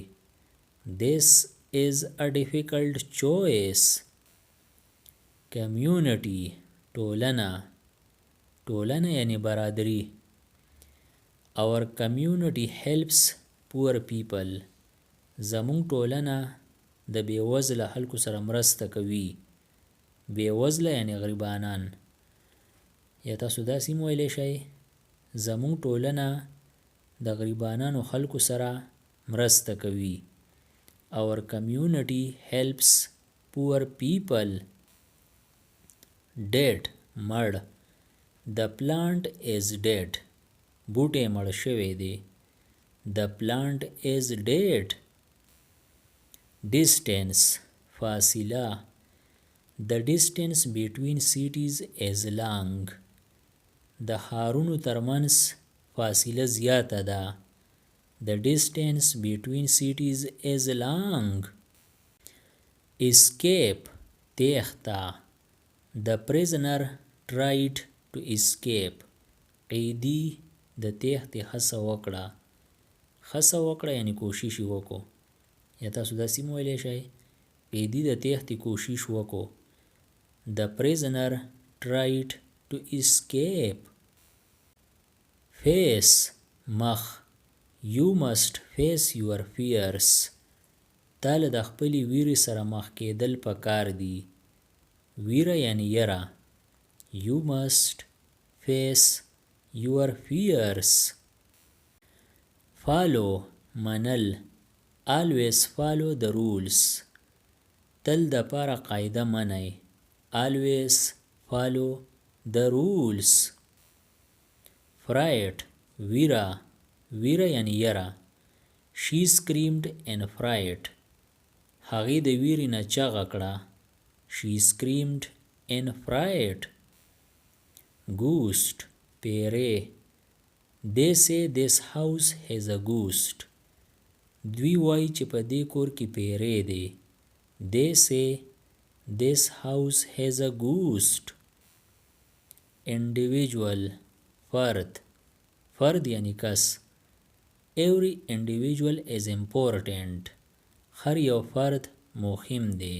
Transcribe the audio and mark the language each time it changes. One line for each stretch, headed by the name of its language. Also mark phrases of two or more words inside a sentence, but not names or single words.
English: This is a difficult choice.
Pashto: Community ټولنه یعنی برادری.
English: Our community helps poor people.
Pashto: زمونږ ټولنه د بېوزله خلکو سره مرسته کوي. بېوزله یعنی غریبانان. یا تاسو داسې هم ویلی شئ زمونږ ټولنه د غریبانانو خلکو سره مرسته کوي.
English: Our community helps poor people. Dead مړ. The plant is dead.
Pashto: بوټی مړ شوی دی.
English: The plant is dead.
Pashto: Distance فاصله.
English: The distance between cities is long.
Pashto: د ښارونو ترمنځ فاصله زیاته ده.
English: The distance between cities is long.
Pashto: Escape تیښته.
English: The prisoner tried to escape.
Pashto: قیدي د تیښتې هڅه وکړه. هڅه وکړه یعنی کوشش یې وکړو. یا تاسو داسې هم ویلی شئ قیدي د تیښتې کوشش وکړو.
English: The prisoner tried to escape.
Pashto: Face مخ.
English: You must face your fears.
Pashto: تا له د خپلې ویرې سره مخ کېدل پکار دي. ویره یعنی یره.
English: You must face your fears.
Pashto: Follow منل.
English: Always follow the rules.
Pashto: تل د پاره قاعده منئ.
English: Always follow the rules.
Pashto: Fright ویره. ویره یعنی یره.
English: She screamed in fright.
Pashto: هغې د ویرې نه چغه کړه.
English: She screamed in fright.
Pashto: Ghost پیری.
English: They say this house has a ghost.
Pashto: دوی وایي چې په دې کور کې پیری دی.
English: They say this house has a ghost.
Pashto: Individual فرد یعنی کس.
English: Every individual is important.
Pashto: هر یو فرد مهم دی.